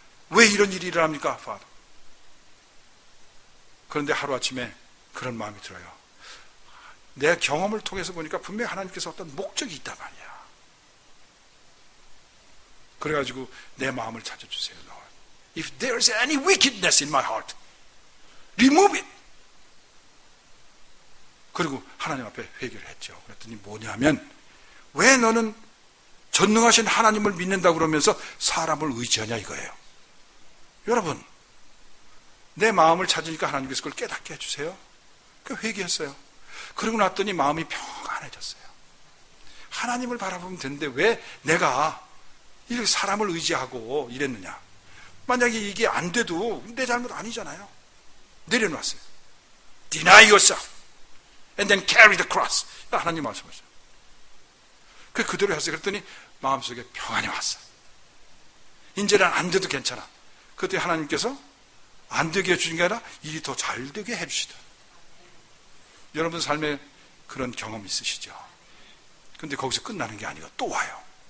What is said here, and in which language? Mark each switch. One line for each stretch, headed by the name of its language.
Korean: 왜 이런 일이 일어납니까? 그런데 하루아침에 그런 마음이 들어요. 내 경험을 통해서 보니까 분명히 하나님께서 어떤 목적이 있단 말이야. 그래가지고 내 마음을 찾아주세요.
English: Lord. If there's any wickedness in my heart, remove it.
Korean: 그리고 하나님 앞에 회개를 했죠. 그랬더니 뭐냐면 왜 너는 전능하신 하나님을 믿는다고 그러면서 사람을 의지하냐 이거예요. 여러분 내 마음을 찾으니까 하나님께서 그걸 깨닫게 해주세요. 그 회개했어요. 그러고 났더니 마음이 평안해졌어요. 하나님을 바라보면 되는데 왜 내가 이렇게 사람을 의지하고 이랬느냐. 만약에 이게 안 돼도 내 잘못 아니잖아요. 내려놨어요.
English: Deny yourself and then carry the cross.
Korean: 하나님 말씀하셨어요. 그대로 했어요. 그랬더니 마음속에 평안이 왔어요. 이제는 안 돼도 괜찮아. 그때 하나님께서 안 되게 해주신 게 아니라 일이 더 잘 되게 해주시더라고요. 여러분 삶에 그런 경험 있으시죠? 근데 거기서 끝나는 게 아니고 또 와요.